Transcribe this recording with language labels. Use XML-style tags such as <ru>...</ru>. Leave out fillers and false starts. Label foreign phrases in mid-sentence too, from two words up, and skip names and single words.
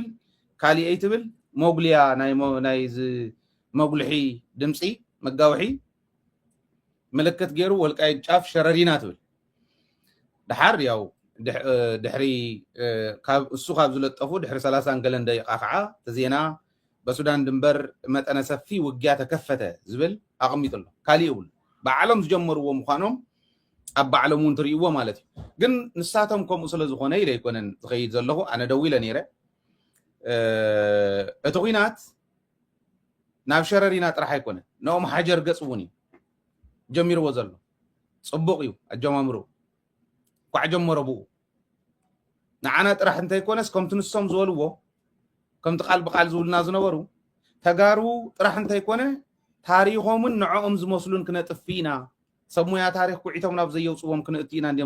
<ti>ካልእ ይትብል ሞግሊያ ናይ መጉልሒ ድምፂ መጋውሒ ምልክት ገይሩ ወልቃይት ጫፍ ሸረሪና ትብል ድሓር ያው ድሕሪ ካብ እሱ ካብ ዝለጠፉ ድሕሪ 30 ገለን ደቂቃ ከዓ ተዜና በሱዳን ድንበር መጠነ ሰፊ ውግያ ተከፈተ ዝብል ኣቕሚጡሎ ካልእ ይብል ባዕሎም ዝጀመርዎ ምዃኖም ኣብ ባዕሎም እውን ትርእይዎ ማለት እዩ ግን ንሳቶም ከምኡ ስለ ዝኾነ ኢለ ኣይኮነን ዝኸይድ ዘለኹ ኣነ ደው ኢለ ነይረ እቲ ኩናት ናብ ሸረሪና ጥራሕ ኣይኮነን ነኦም ሓጀር ገፅ እውን እዩ ጀሚርዎ ዘሎ ፅቡቕ እዩ ኣጀማምሩ ኳዕ ጀመሮ ብኡ ንዓና ጥራሕ እንተይኮነስ ከምቲ ንሶም ዝበልዎ ከምቲ ቃል ብቃል ዝብሉና ዝነበሩ ተጋሩ ጥራሕ እንተይኮነ ታሪኾምን ንዕኦም ዝመስሉን ክነጥፊ ኢና ሰብ ሞያ ታሪክ ኩዒቶም ናብ ዘየውፅዎም ክንእቲ ኢና እንዲኦም</ti>